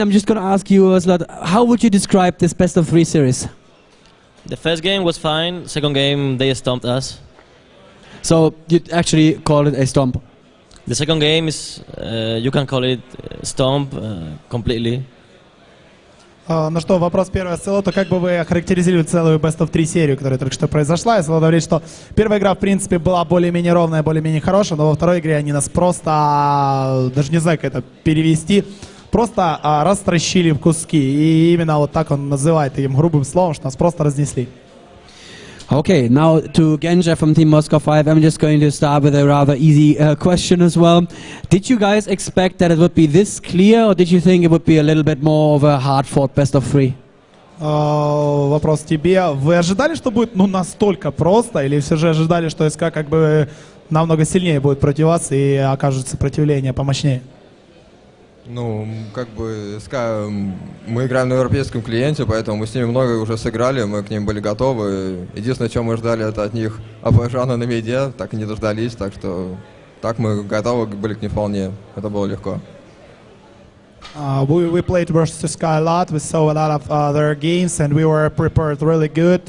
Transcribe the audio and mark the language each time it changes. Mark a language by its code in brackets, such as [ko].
[en] I'm just going to ask you, Ocelot, how would you describe this best of 3 series? The first game was fine. Second game, they stomped us. So you'd actually call it a stomp? The second game is, you can call it stomp completely. [ru] Ну что, вопрос первый. Оцелоту, как бы вы охарактеризировали целую Best of 3 серию, которая только что произошла? Оцелот говорит, что первая игра, в принципе, была более-менее ровная, более-менее хорошая, но во второй игре они нас просто, даже не знаю, как это перевести, просто растращили в куски. И именно вот так он называет таким грубым словом, что нас просто разнесли. [en] Okay, now to Genja from Team Moscow 5, I'm just going to start with a rather easy question as well. Did you guys expect that it would be this clear, or did you think it would be a little bit more of a hard-fought best of 3? [ru] Вопрос тебе. Вы ожидали, что будет настолько просто, или все же ожидали, что СК как бы намного сильнее будет против вас и окажет сопротивление помощнее? Ну, как бы, мы играем на европейском клиенте, поэтому мы с ними много уже сыграли, мы к ним были готовы. Единственное, чем мы ждали, это от них АП-жана на миде, так и не дождались, так что так мы готовы были к ним вполне, это было легко. [en] We played versus Sky a lot, we saw a lot of their games and we were prepared really good.